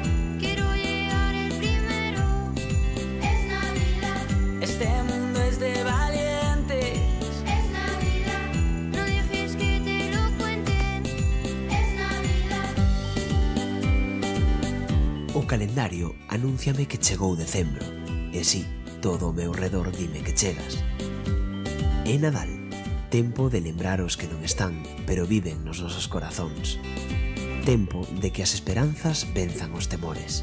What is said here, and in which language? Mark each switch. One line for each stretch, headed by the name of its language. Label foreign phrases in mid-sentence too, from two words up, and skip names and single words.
Spanish: Quiero llegar el primero. Es Navidad, Este mundo es de valientes. es Navidad. No dejes que te lo cuenten. Es Navidad.
Galician: O calendario anúnciame que chegou decembro, e si, todo o meu redor dime que chegas. É Nadal, tempo de lembrar os que non están, pero viven nos nosos corazóns. Tempo de que as esperanzas venzan os temores.